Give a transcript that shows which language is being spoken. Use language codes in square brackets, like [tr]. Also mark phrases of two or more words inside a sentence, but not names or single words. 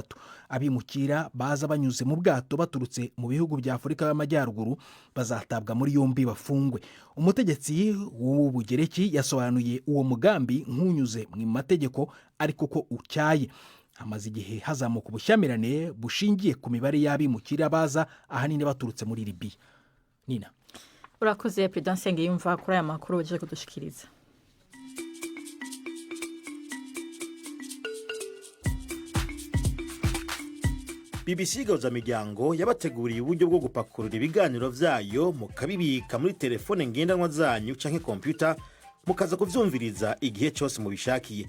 [rw] Abimukira baza banyuze mu bwato baturutse mu bihugu bya Afurika y'Amajyaruguru bazatabwa muri yombi bafungwe. Umutegetsi w'Ubugereki yasobanuye uwo mugambi nk'unyuze mu mategeko ariko ko ucyaye. Hamaze igihe hazamuka ubushyamirane bushingiye ku mibare y'abimukira baza ahanini baturutse muri Libya. Nina. [rn] Urakoze Prudence Ngiyumva kuri aya makuru uje kudushikiriza. BBC Gahuza Miryango yabateguriye uburyo bwo gupakurura ibiganiro vyayo mukabibika muri telefone ngendanwa zanyu canke computer mukaza kuvyumviriza igihe cyose mubishakiye.